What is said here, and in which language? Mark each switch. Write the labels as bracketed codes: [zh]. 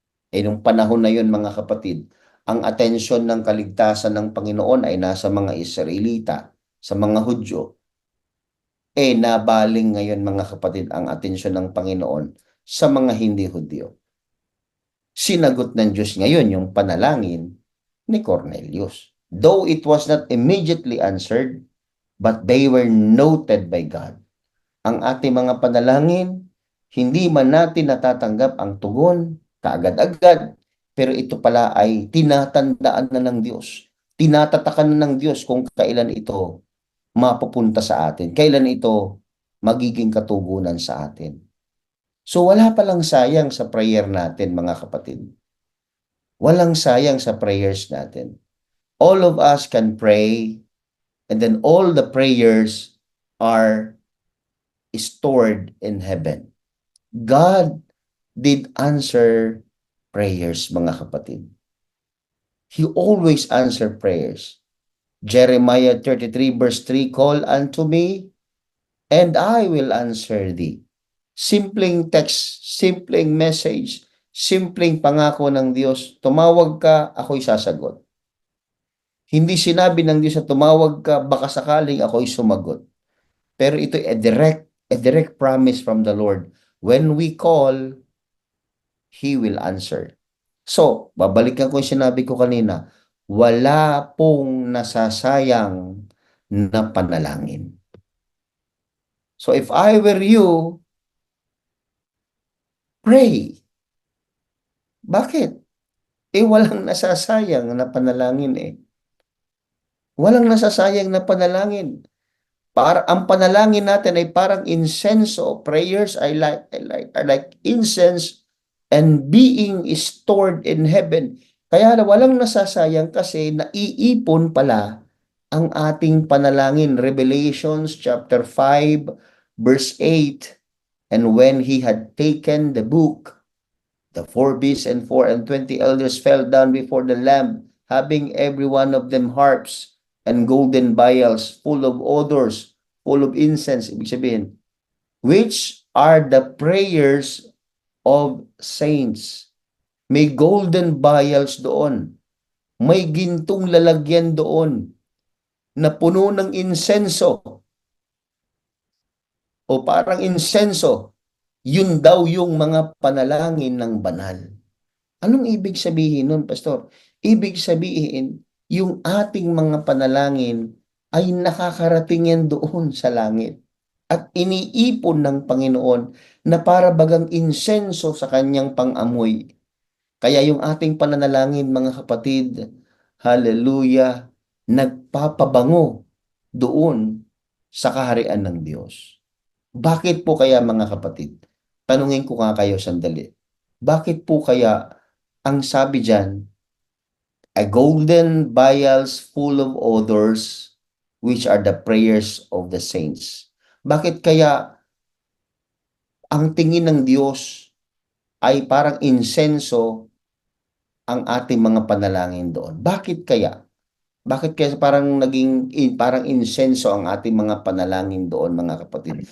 [tl] Nung panahon na yon mga kapatid, ang atensyon ng kaligtasan ng Panginoon ay nasa mga Israelita, sa mga Hudyo. Nabaling ngayon mga kapatid ang atensyon ng Panginoon sa mga hindi Hudyo. Sinagot ng Diyos ngayon yung panalangin ni Cornelius. [en] Though it was not immediately answered, but they were noted by God. [tl] Ang ating mga panalangin, hindi man natin natatanggap ang tugon, kaagad-agad, pero ito pala ay tinatandaan na ng Diyos. Tinatatakan na ng Diyos kung kailan ito mapupunta sa atin, kailan ito magiging katugunan sa atin. So wala palang sayang sa prayer natin mga kapatid. Walang sayang sa prayers natin. [en] All of us can pray and then all the prayers are stored in heaven. God did answer prayers, [tl] mga kapatid. [en] He always answered prayers. Jeremiah 33 verse 3, call unto me, and I will answer thee. [tl] Simpleng text, simpleng message, simpleng pangako ng Diyos, tumawag ka, ako'y sasagot. Hindi sinabi ng Diyos na tumawag ka, baka sakaling ako'y sumagot. Pero ito ay [en] a direct promise from the Lord. When we call, He will answer. [tl] So, babalikan ko yung sinabi ko kanina, wala pong nasasayang na panalangin. [en] So, if I were you, pray. [tl] Bakit? Walang nasasayang na panalangin Walang nasasayang na panalangin. Ang panalangin natin ay parang insenso. [en] Prayers are like incense and being stored in heaven. [tl] Kaya walang nasasayang kasi naiipon pala ang ating panalangin. [en] Revelations chapter 5 verse 8. And when he had taken the book, the 4 beasts and 24 elders fell down before the Lamb, having every one of them harps and golden vials full of odors, full of incense, [tl] ibig sabihin, [en] which are the prayers of saints. [tl] May golden vials doon. May gintong lalagyan doon na puno ng insenso. O parang insenso, yun daw yung mga panalangin ng banal. Anong ibig sabihin nun, Pastor? Ibig sabihin, yung ating mga panalangin ay nakakarating yan doon sa langit. At iniipon ng Panginoon na para bagang insenso sa kanyang pang-amoy. Kaya yung ating pananalangin, mga kapatid, hallelujah, nagpapabango doon sa kaharian ng Diyos. Bakit po kaya, mga kapatid? Tanungin ko nga kayo sandali. Bakit po kaya ang sabi diyan, [en] a golden vials full of odors, which are the prayers of the saints? [tl] Bakit kaya ang tingin ng Diyos ay parang insenso ang ating mga panalangin doon? Bakit kaya? Bakit kaya parang parang insenso ang ating mga panalangin doon, mga kapatid?